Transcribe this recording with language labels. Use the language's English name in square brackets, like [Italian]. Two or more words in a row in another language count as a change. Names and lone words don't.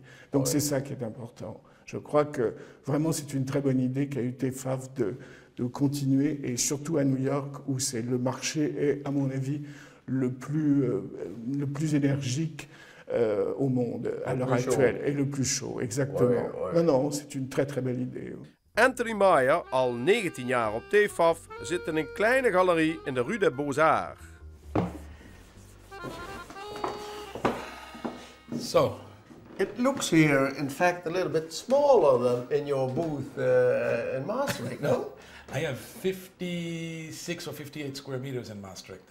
[French] Donc, c'est ça qui est important. Je crois que vraiment, c'est une très bonne idée qu'a eu TFAF de continuer, et surtout à New York, où c'est le marché est, à mon avis, le plus énergique au monde à l'heure actuelle, et le plus chaud, exactement. Non, c'est une très très belle idée. [Dutch] Anthony Meyer, al 19 jaar op TFAF, zit in een kleine galerie in de Rue des Beaux-Arts. [English] So, it looks here, in fact, a little bit smaller than in your booth in Maastricht, no? I have 56 or 58 square meters in Maastricht.